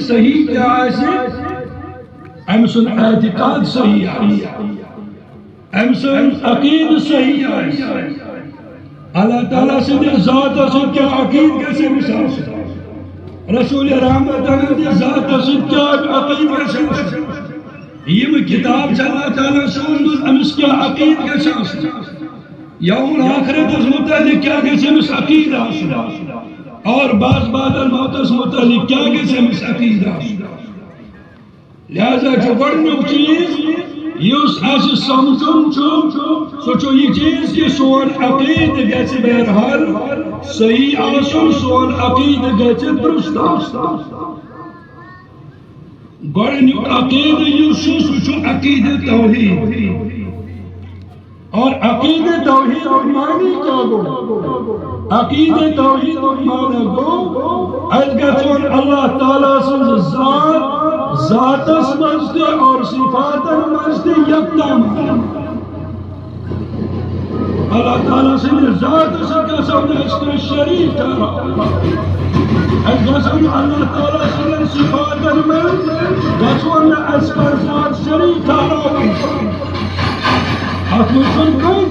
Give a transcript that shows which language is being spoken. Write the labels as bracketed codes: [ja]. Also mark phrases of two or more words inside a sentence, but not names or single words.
[ks] صحیح کیٛاہ آسہِ أمۍ سُنٛد اعتقاد صحیح آسہِ أمۍ سُنٛد عقیدٕ صحیح آسہِ اللہ تعالیٰ سٕنٛدِس ذاتس سۭتۍ کیٛاہ عقیدٕ گژھِ أمِس آسُن رسول رحمت ہٕنٛدِس ذاتس سۭتۍ کیٛاہ عقیدٕ گژھِ آسُن یِم کِتاب چھِ اللہ تعالیٰ سوٗزمٕژ أمِس کیٛاہ عقیدٕ گژھِ آسُن یوم الآخرتس متعلق کیا گژھِ أمِس عقیدٕ آسُن اور بعض بعد الموتس متعلق کیا گژھِ أمِس عقیدٕ آسُن لہذا چھُ گۄڈٕنیُک چیٖز یُس اَسہِ سمجھُن چھُ سُہ چھُ یہِ چیٖز کہِ سون عقیدٕ گژھِ بہرحال صحیح آسُن سون عقیدٕ گژھِ درُست آسُن گۄڈٕنیُک عقیدٕ یُس چھُ سُہ چھُ عقیدٕ توحیٖد اور عقیدہ توحید معنی کیا گو عقیدہ توحید معنی گو از گژھن اللہ تعالیٰ سٕنٛز ذاتس منٛز تہِ اور صفاتن منٛز تہِ یکدم اللہ تعالیٰ سٕنٛدِس ذاتس سۭتۍ گژھو نہٕ أسۍ کٲنٛسہِ شریٖک ٹھہراوٕنۍ أسۍ گژھو نہٕ اللہ تعالیٰ سٕنٛدٮ۪ن صفاتن منٛز گژھو نہٕ أسۍ کانٛہہ ذات شریٖک ٹھہراوٕنۍ اتھ منٛز چھُنہٕ کٕہٕنۍ